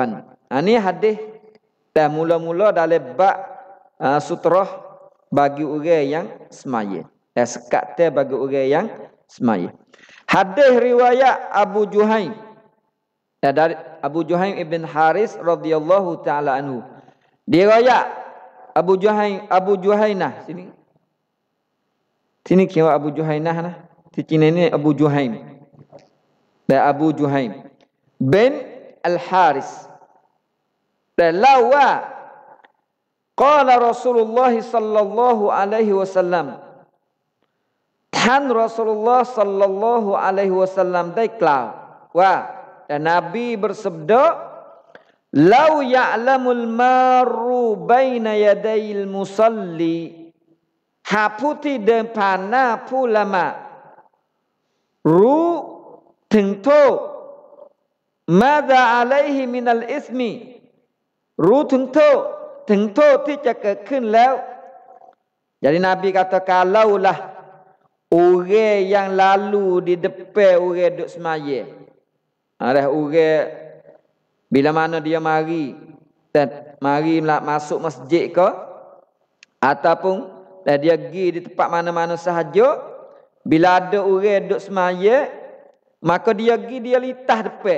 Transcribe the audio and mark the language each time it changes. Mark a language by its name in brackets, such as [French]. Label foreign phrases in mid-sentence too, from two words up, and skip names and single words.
[Malay] Ini hadis dan mula-mula dalam bab sutrah bagi orang yang semaya. Sekat bagi orang yang semaya. Hadis riwayat Abu Juhaim. Dari Abu Juhaim ibn Haris [Arabic] رضي الله تعالى عنه. [Malay] Riwayat Abu Juhainah sini kira Abu Juhainah nah. Di sini ni Abu Juhaim. Dan Abu Juhaim bin Al-Haris. [Arabic] Dan لوا قال رسول الله صلى الله عليه وسلم. [Thai] ท่าน [Arabic] رسول الله صلى الله عليه وسلم [Thai] ได้กล่าวว่าแต่นบี bersabda [Arabic] لو يعلم المار بين يدي المصلي [Thai] หากผู้ที่เดิน ผ่านหน้าผู้ละหมาดรู้ถึงโทษ [Arabic] ماذا عليه من الإثم [Thai] รู้ถึงโทษที่จะเกิดขึ้นแล้ว [Malay] jadi Nabi katakan laulah orang yang lalu di depan orang duduk semaya ada orang bila mana dia mari masuk masjid ke ataupun dia pergi di tempat mana-mana sahaja, bila ada orang duduk semaya, maka dia pergi dia litah depan.